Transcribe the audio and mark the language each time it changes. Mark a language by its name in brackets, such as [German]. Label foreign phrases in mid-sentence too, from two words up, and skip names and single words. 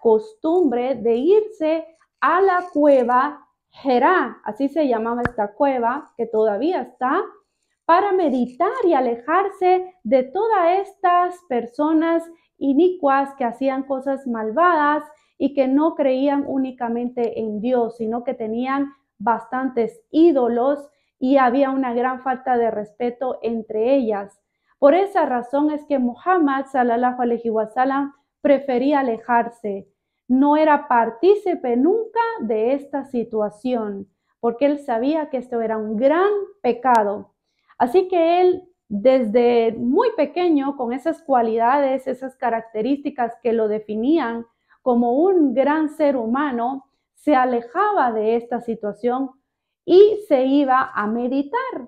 [Spanish] costumbre de irse a la cueva Herá, así se llamaba esta cueva, que todavía está, para meditar y alejarse de todas estas personas inicuas que hacían cosas malvadas y que no creían únicamente en Dios, sino que tenían bastantes ídolos y había una gran falta de respeto entre ellas. Por esa razón es que Muhammad [Arabic] صلى الله عليه وسلم [Spanish] prefería alejarse. No era partícipe nunca de esta situación, porque él sabía que esto era un gran pecado. Así que él, desde muy pequeño, con esas cualidades, esas características que lo definían como un gran ser humano, se alejaba de esta situación y se iba a meditar.